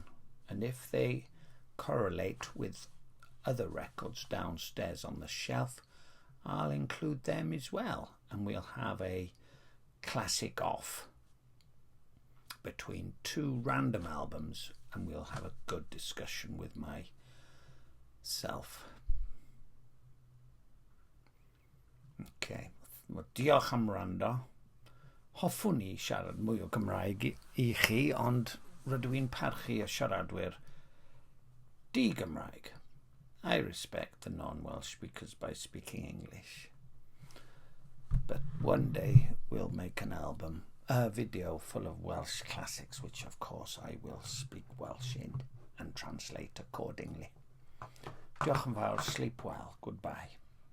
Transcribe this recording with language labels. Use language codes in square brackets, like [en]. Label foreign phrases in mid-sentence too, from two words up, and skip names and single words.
[en] And if they correlate with other records downstairs on the shelf, I'll include them as well. And we'll have a classic off between two random albums, and we'll have a good discussion with myself. Okay. [cy] Wel, diolch am wrando. Hoffwn ni siarad mwy o Gymraeg I chi, ond rydw i'n parchu y siaradwyr di-Gymraeg. [en] I respect the non-Welsh speakers by speaking English. But one day we'll make an album, a video full of Welsh classics, which of course I will speak Welsh in and translate accordingly. [cy] Diolch yn fawr, [en] sleep well, goodbye.